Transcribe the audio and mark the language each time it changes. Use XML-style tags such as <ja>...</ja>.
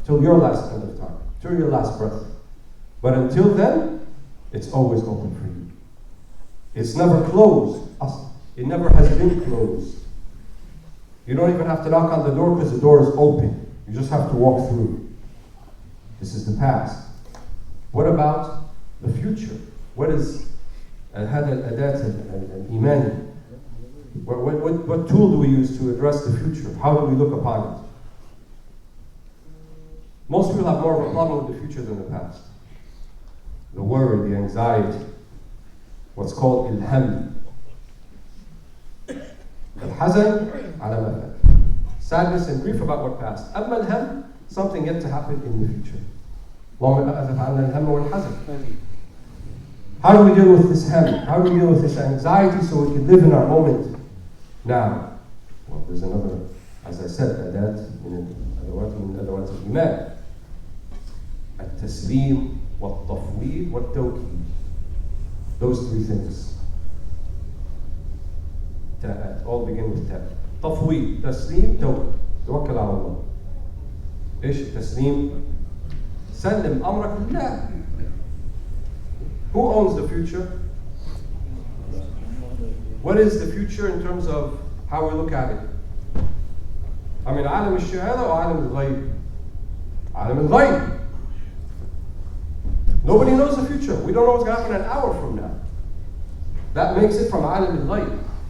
<en>Till your last end of time. Till your last breath. But until then, it's always open for you. It's never closed. It never has been closed. You don't even have to knock on the door because the door is open. You just have to walk through. This is the past. What about the future? What is</en> <ar>هذا الأداة الإيماني?</ar> <en>What tool do we use to address the future? How do we look upon it? Most people have more of a problem with the future than the past. The worry, the anxiety, what's called الهم.</en> <ar>الحزن على ما فات.</ar> <en>Sadness and grief about what passed.</en> <ar>أما الهم,</ar> <en>something yet to happen in the future.</en> <ar>اللهم أذف عنا الهم والحزن.</ar> <en>How do we deal with this hem? How do we deal with this anxiety so we can live in our moment now? Well, there's another, as I said,</en> <ar>أداة من أدوات الإيمان. التسليم والتفويض والتوكيل.</ar> <en>Those three things. All begin with تاء.</en> <ar>تفويض, تسليم, توكل. توكل على الله. إيش التسليم؟ سلم أمرك لله.</ar> <en>Who owns the future? What is the future in terms of how we look at it? I mean,</en> <ar>عالم الشهادة</ar> <en>or</en> <ar>عالم الغيب? عالم الغيب.</ar> <en>Nobody knows the future. future. We don't know what's going to happen an hour from now. That makes it from alam al-ghayb.</en>